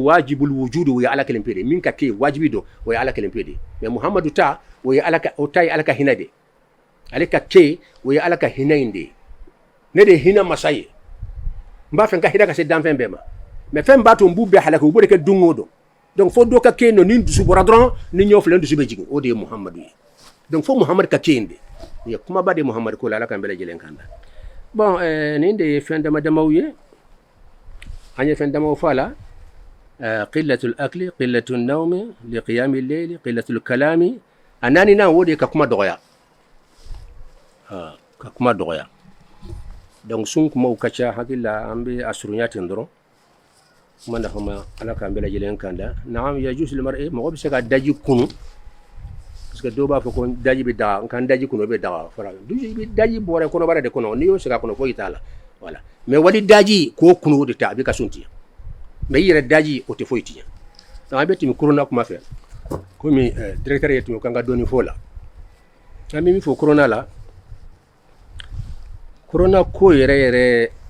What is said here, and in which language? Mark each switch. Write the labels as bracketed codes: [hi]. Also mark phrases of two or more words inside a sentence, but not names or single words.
[ar] واجب الوجود [bm] o ye ala kelen pe de min ka kɛ wajibi don o ye ala kelen pe de mais muhamadu ta o ye ala ka o ta ye ala ka hinɛ de ale ka kɛ o ye ala ka hinɛ in de ne de ye hinɛ masa ye n b'a fɛ n ka hinɛ ka se danfɛn bɛɛ ma mais fɛn b'a to n b'u bɛɛ halaki u b'o de kɛ don o don donc fo dɔ ka kɛ yen nɔ ni dusu bɔra dɔrɔn ni ɲɔ filɛ n dusu bɛ jigin o de ye muhamadu ye donc fo muhamadu ka kɛ yen de nin ye kumaba de muhamadu ko la ala k'an bɛɛ lajɛlen kan da bon nin de ye fɛn dama damaw ye an ye fɛn damaw fɔ a la [ar] قلة الأكل قلة النوم لقيام الليل قلة الكلام [bm] a naaninan o de ye ka kuma dɔgɔya ka kuma dɔgɔya donc sun kumaw ka ca hakili la an bɛ a surunya ten dɔrɔn kuma nafa ma ala k'an bɛɛ lajɛlen kan da naam [ar] يجوز للمرء [bm] mɔgɔ bɛ se ka daji kunu [fr] parce que [bm] dɔw b'a fɔ ko daji bɛ daga n kan daji kunu o bɛ daga fara i bɛ daji bɔrɛ kɔnɔbara de kɔnɔ n'i y'o segin a kɔnɔ foyi t'a la voilà mais wali daji k'o kunu o de ta a bɛ ka sun tiɲɛ mais i yɛrɛ daji o tɛ foyi tiɲɛ donc an bɛ tɛmɛ corona kuma fɛ komi directeur ye tɛmɛ kan ka dɔɔni fɔ o la an bɛ min fɔ corona la corona ko yɛrɛ yɛrɛ